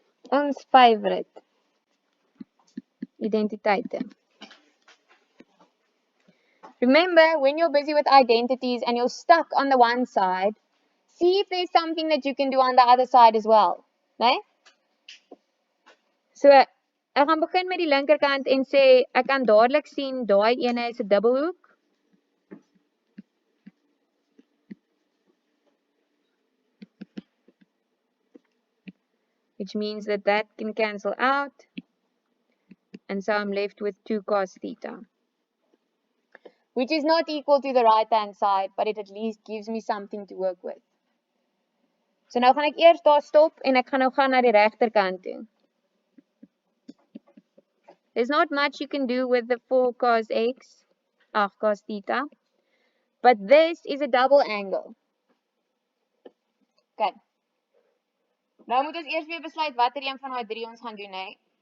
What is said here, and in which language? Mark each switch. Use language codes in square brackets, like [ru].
[af] Ons favorite. Identiteite. [en] Remember, when you're busy with identities and you're stuck on the one side, see if there's something that you can do on the other side as well. Right? [af] So, ek gaan begin met die linkerkant en sê, ek kan dadelik sien, daai ene is 'n dubbelhoek. [en] Which means that that can cancel out. And so I'm left with 2 cos theta. Which is not equal to the right hand side, but it at least gives me something to work with. [af] So nou gaan ek eers daar stop en ek gaan nou gaan na die regterkant toe. [en] There's not much you can do with the 4 cos x, cos theta. But this is a double angle. Okay. [af] Nou moet ons eers weer besluit watter een van daai 3 ons gaan doen, hè.